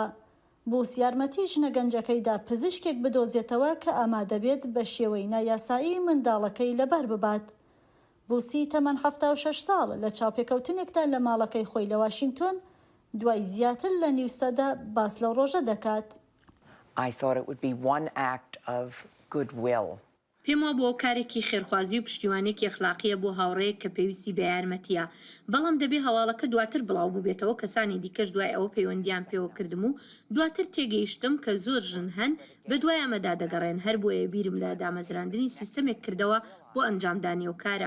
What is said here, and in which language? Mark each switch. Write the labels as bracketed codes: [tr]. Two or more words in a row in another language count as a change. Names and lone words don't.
[ckb] بوس یارمەتی ژنە گەنجەکەیدا پزیشکێک بدۆزێتەوە کە ئامادەبێت بە شێوەی نایاسایی منداڵەکەی لەبار ببات. بوسی تەمەن 76 ساڵ لە چاوپێکەوتنێکدا لە ماڵەکەی خۆی لە واشنگتۆن دوای زیاتر لە نیو سەدا باس لەو ڕۆژە دەکات. [en] I thought it would be one act of goodwill. [ckb] پێم وە بۆ کارێکی خێرخوازی و پشتیوانێکی ئەخلاقیە بۆ هاوڕەیەک کە پێویستی بە یارمەتیە، بەڵام دەبێ هەواڵەکە دواتر بڵاو ببێتەوە. کەسانی دیکەش دوای ئەوە پەیوەندیان پێوە کردم و دواتر تێگەیشتم کە زۆر ژن هەن بە دوای ئەمەدا دەگەڕێن. هەر بۆیە بیرم لە دامەزراندنی سیستەمێک کردەوە بۆ ئەنجامدانی ئەو کارە.